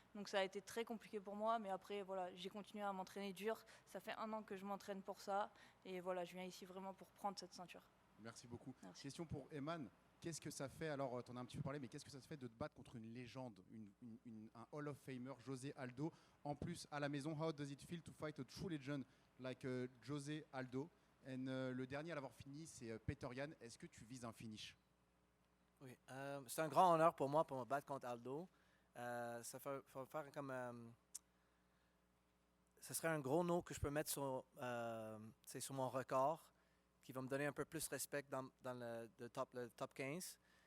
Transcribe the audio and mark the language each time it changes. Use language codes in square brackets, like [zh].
[fr] Donc ça a été très compliqué pour moi. Mais après, voilà, j'ai continué à m'entraîner dur. Ça fait 1 an que je m'entraîne pour ça. Et voilà, je viens ici vraiment pour prendre cette ceinture. Merci beaucoup. Merci. Question pour Aiemann. Qu'est-ce que ça fait, alors tu en as un petit peu parlé, mais qu'est-ce que ça te fait de te battre contre une légende, un Hall of Famer, José Aldo, en plus à la maison? [en] How does it feel to fight a true legend like José Aldo? And [fr] le dernier à l'avoir fini, c'est Peter Yan. Est-ce que tu vises un finish? Oui, c'est un grand honneur pour moi pour me battre contre Aldo. Ça faut faire comme ce serait un gros nom que je peux mettre sur mon record, qui va me donner un peu plus de respect dans le top 15.